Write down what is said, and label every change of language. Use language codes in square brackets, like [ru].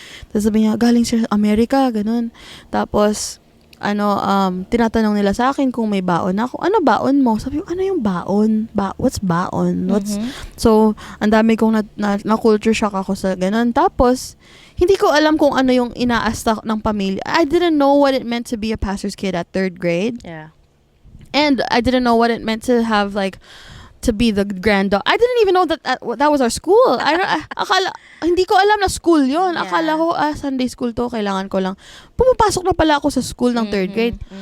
[tl] Tapos sabi niya, galing sila sa Amerika, ganon. Tapos, tinatanong nila sa akin kung may baon ako. Ano baon mo? Sabi ko, ano yung baon? [en] What's baon? [tl] So, ang dami kong na-culture shock ako sa ganun. Tapos, hindi ko alam kung ano yung inaasta ng pamilya. [en] I didn't know what it meant to be a pastor's kid at third grade. Yeah. And I didn't know what it meant to have to be the granddaughter. I didn't even know that was our school. [tl] Hindi ko alam na school yon. [en] Yeah. [tl] Akala ko, Sunday school to, kailangan ko lang. Pumapasok na pala ako sa school ng third grade.